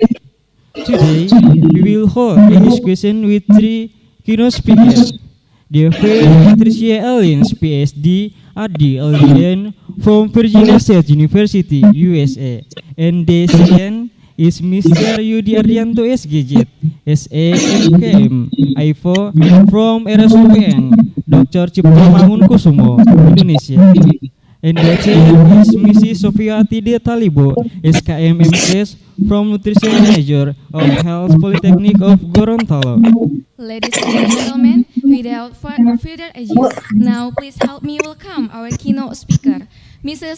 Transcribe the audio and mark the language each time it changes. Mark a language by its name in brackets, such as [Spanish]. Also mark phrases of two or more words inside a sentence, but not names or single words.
[English] Today, we will hold a discussion with three keynote speakers. The first, Patricia Ellis, PhD, RD, LDN from Virginia State University, USA. And the second is Mr. Yudi Ardianto, SGZ, SE, MKM, AIFO from RSUPN, Dr. Cipto Mangunkusumo, Indonesia. And the third is Mrs. Sofiati De Talibo, SKM MKes from Nutrition Major of Health Polytechnic of Gorontalo. Ladies and gentlemen, without further ado, now please help me welcome our keynote speaker, Mrs.